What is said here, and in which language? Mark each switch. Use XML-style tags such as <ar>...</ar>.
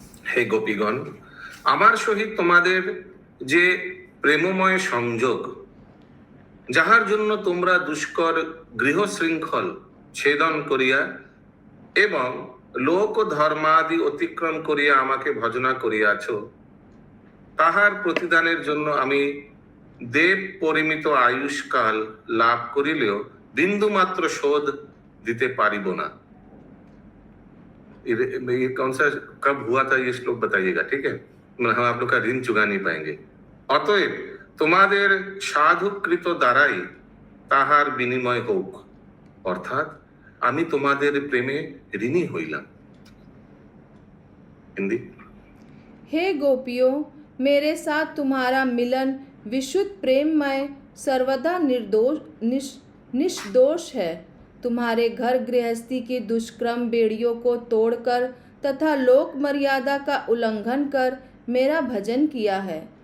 <bn>হে গোপীগণ, আমার সহিত তোমাদের যে প্রেমময় সংযোগ, যাহার জন্য তোমরা দুষ্কর গৃহশৃঙ্খল ছেদন করিয়া এবং লোক ধর্মাদি অতিক্রম করিয়া আমাকে ভজনা করিয়াছ, তাহার প্রতিদানের জন্য আমি দেব পরিমিত আয়ুষ্কাল লাভ করিলেও বিন্দুমাত্র শোধ দিতে পারিব না।</bn> <hi>ये कौन सा कब हुआ था ये श्लोक बताइएगा, ठीक है? हम आप लोग का ऋण चुका नहीं पाएंगे।</hi> <bn>অতএব তোমাদের সাধুকৃত দ্বারাই তাহার বিনিময় হোক, অর্থাৎ আমি তোমাদের প্রেমে ঋণী হইলাম।</bn> <hi>हिंदी। हे गोपियों, मेरे साथ तुम्हारा मिलन विशुद्ध प्रेममय सर्वदा निष्दोष है। तुम्हारे घर गृहस्थी की दुष्कर्म बेड़ियों को तोड़कर तथा लोक मर्यादा का उल्लंघन कर मेरा भजन किया है।</hi>